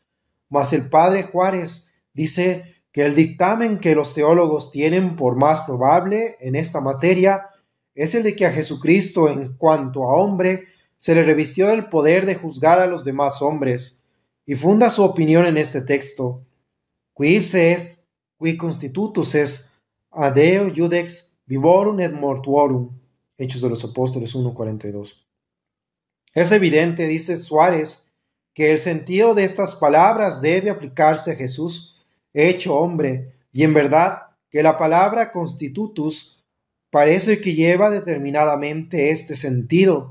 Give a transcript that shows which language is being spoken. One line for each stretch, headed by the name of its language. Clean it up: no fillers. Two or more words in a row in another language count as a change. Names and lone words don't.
Spanish: Mas el padre Juárez dice que el dictamen que los teólogos tienen por más probable en esta materia es el de que a Jesucristo, en cuanto a hombre, se le revistió del poder de juzgar a los demás hombres, y funda su opinión en este texto:
Latin: qui ipse est, qui constitutus est, a Deo Judex vivorum et mortuorum.
Spanish: Hechos de los Apóstoles 1:42. Es evidente, dice Suárez, que el sentido de estas palabras debe aplicarse a Jesús, hecho hombre, y en verdad que la palabra constitutus parece que lleva determinadamente este sentido.